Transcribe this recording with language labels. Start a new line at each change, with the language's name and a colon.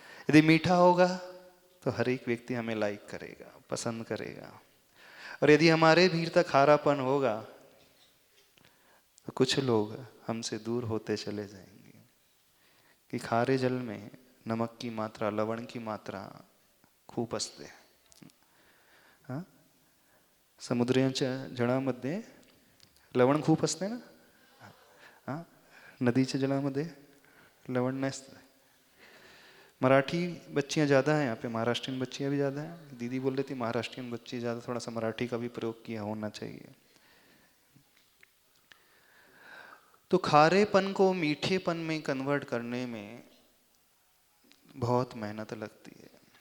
Hindi: यदि मीठा होगा तो हर एक व्यक्ति हमें लाइक करेगा, पसंद करेगा, और यदि हमारे भीतर खारापन होगा तो कुछ लोग हमसे दूर होते चले जाएंगे। कि खारे जल में नमक की मात्रा, लवण की मात्रा
Marathi: खूप असते। हाँ? समुद्राच्या जळामध्ये लवण खूप असते ना? हाँ? नदीच्या जलामध्ये लवण नसते।
Hindi: मराठी बच्चियाँ ज़्यादा हैं यहाँ पे, महाराष्ट्रीयन बच्चियाँ भी ज़्यादा हैं। दीदी बोल रही थी महाराष्ट्रीयन बच्ची ज़्यादा, थोड़ा सा मराठी का भी प्रयोग किया होना चाहिए। तो खारेपन को मीठेपन में कन्वर्ट करने में बहुत मेहनत लगती है।